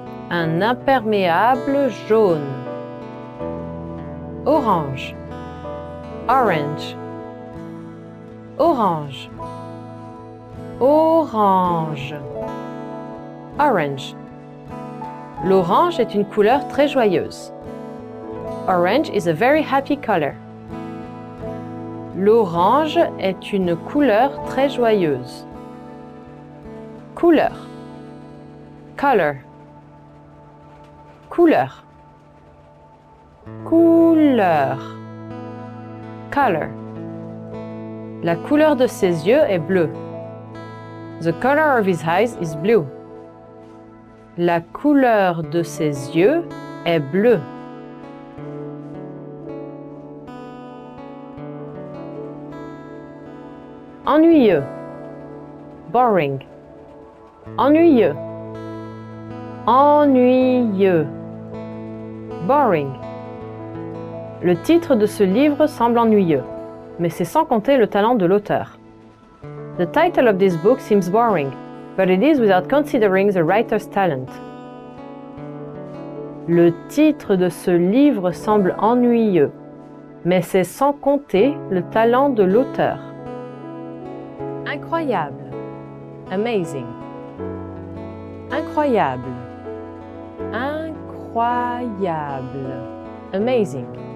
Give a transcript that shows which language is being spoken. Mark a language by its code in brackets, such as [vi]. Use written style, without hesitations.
[fr] Un imperméable jaune. Orange. Orange. Orange. Orange. Orange. L'orange est une couleur très joyeuse. [en] Orange is a very happy color. [fr] L'orange est une couleur très joyeuse. Couleur. Color. Couleur. Couleur. Color. La couleur de ses yeux est bleue. [en] The color of his eyes is blue. [fr] La couleur de ses yeux est bleue. Ennuyeux. Boring. Ennuyeux. Ennuyeux. Boring. Le titre de ce livre semble ennuyeux, mais c'est sans compter le talent de l'auteur. [en] The title of this book seems boring, but it is without considering the writer's talent. [fr] Le titre de ce livre semble ennuyeux, mais c'est sans compter le talent de l'auteur. Incroyable. Amazing. Incroyable. Incroyable. Amazing.